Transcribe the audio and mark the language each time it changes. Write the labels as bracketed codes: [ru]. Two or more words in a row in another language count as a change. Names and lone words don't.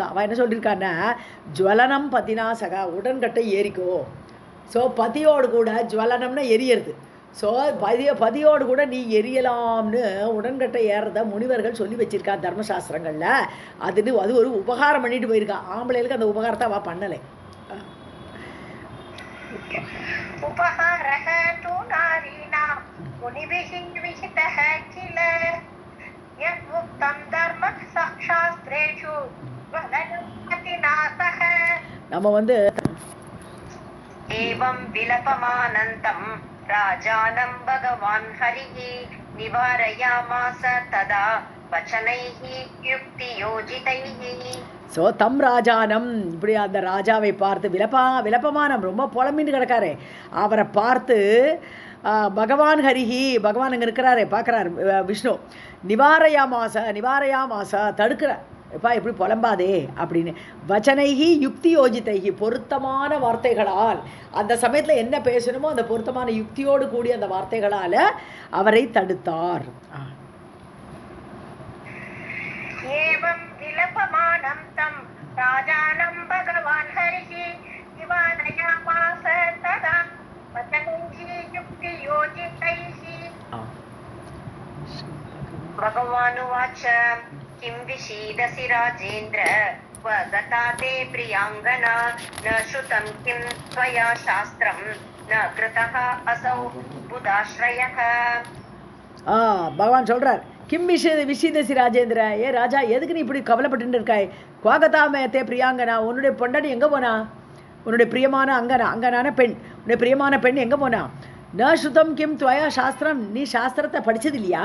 [ta] அவள் என்ன சொல்லியிருக்கான்னா [sa] ஜுவலனம் பத்தினா சகா, [ta] உடன்கட்டை ஏறிக்கோ. ஸோ பதியோடு கூட ஜுவலனம்னா எரியறது. ஸோ பதியோடு கூட நீ எரியலாம்னு உடன்கட்டை ஏறத முனிவர்கள் சொல்லி வச்சிருக்கா தர்மசாஸ்திரங்களில். அது ஒரு உபகாரம் பண்ணிட்டு போயிருக்கா. ஆம்பளைகளுக்கு அந்த உபகாரத்தை அவள் பண்ணலை. [sa] उपहारः तु नारीणां मुनिभिः विहितः किल यद्उक्तं धर्मशास्त्रेषु ज्वलनं पतिना सह. [ta] நம்ம [sa] एवं विलपमानन्तं राजानं भगवान् हरिः निवारयामास तदा वचनैः युक्तियोजितैः. [ta] ஸோ [sa] தம் ராஜானம், [ta] இப்படி அந்த ராஜாவை பார்த்து விலப்பமானம் ரொம்ப புலம்பின்னு கிடக்காரு. அவரை பார்த்து பகவான் ஹரிஹி, பகவான் அங்கே இருக்கிறாரே பார்க்குறாரு விஷ்ணு. நிவாரயாமாச தடுக்கிறார். எப்பா எப்படி புலம்பாதே அப்படின்னு. [sa] வச்சனைகி யுக்தி யோஜிதைகி, [ta] பொருத்தமான வார்த்தைகளால் அந்த சமயத்தில் என்ன பேசணுமோ அந்த பொருத்தமான யுக்தியோடு கூடிய அந்த வார்த்தைகளால் அவரை தடுத்தார். [sa] एवं विलपमानं तं राजानं भगवान् हरिः निवारयामास तदा वचनैः युक्तियोजितैः. भगवान् उवाच किं विषीदसि राजेन्द्र क्व गता ते प्रियाङ्गना न श्रुतं किं त्वया शास्त्रं न कृतः असौ बुधाश्रयः. [ta] பகவான் சொல்கிறார், [sa] கிம் விஷீதசி ராஜேந்திர, [ta] ஏ ராஜா எதுக்கு நீ இப்படி கவலைப்பட்டு இருக்காய்? [sa] குவாகதாமயத்தே பிரியாங்கனா, [ta] உன்னுடைய பொண்டாடி எங்கே போனா? உன்னுடைய பிரியமான அங்கனான பெண், உன்னுடைய பிரியமான பெண் எங்கே போனா? [sa] ந ஸ்ருதம் கிம் துவயா சாஸ்திரம், [ta] நீ சாஸ்திரத்தை படித்தது இல்லையா?